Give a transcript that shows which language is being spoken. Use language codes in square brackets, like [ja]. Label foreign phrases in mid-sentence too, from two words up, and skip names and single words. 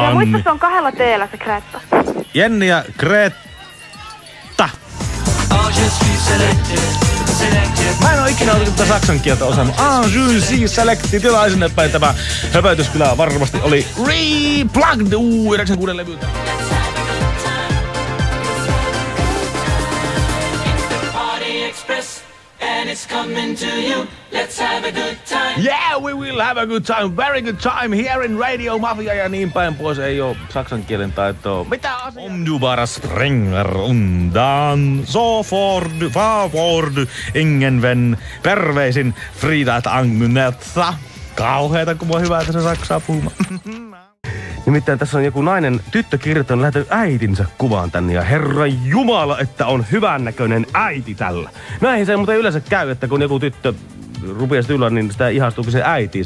[fi] ja muista se on 2 teellä se Kreetta. Jenni ja Kreeta. Mä en oo ikinä tätä saksan kieltä osannut. [fr] Je suis selected. [fi] Jotain sinne päin tämä höpötys kyllä varmasti oli Replugged 96 levyltä. [en] And it's coming to you. Let's have a good time. Yeah, we will have a good time. Very good time here in Radio Mafia [fi] ja niin päin pois. Ei oo saksan kielen taitoa. Mitä asiaa? [sv] Om du bara springer undan så får du ingen vän. [fi] Terveisin Frida Angnetta. Kauheeta, kun mua hyvää tässä saksaa puhumaan. Nimittäin tässä on joku tyttö kirjoittanut lähettänyt äitinsä kuvaan tänne ja Herra Jumala, että on hyvännäköinen äiti tällä. Näin se muuten yleensä käy, että kun joku tyttö rupeaa yllä, niin sitä ihastuukin se äitiis.